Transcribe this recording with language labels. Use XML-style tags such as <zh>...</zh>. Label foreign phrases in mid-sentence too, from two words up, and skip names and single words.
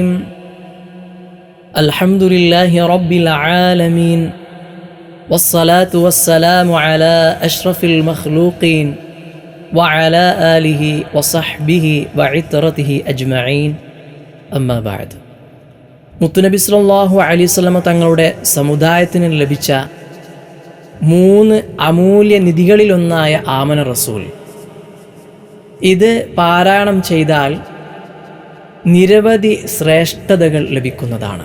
<ar>الحمد لله رب العالمين، والصلاة والسلام على أشرف المخلوقين وعلى آله وصحبه وعترته أجمعين. أما بعد.</ar> <ml>മുത്തുനബി</ml> <ar>صلى الله عليه وسلم</ar> <ml>തങ്ങളുടെ സമുദായത്തിന് ലഭിച്ച 3 അമൂല്യ നിധികളിലൊന്നായ ആമന റസൂൽ. ഇത് പാരായണം ചെയ്താൽ നിരവധി ശ്രേഷ്ഠതകൾ ലഭിക്കുന്നതാണ്.</ml>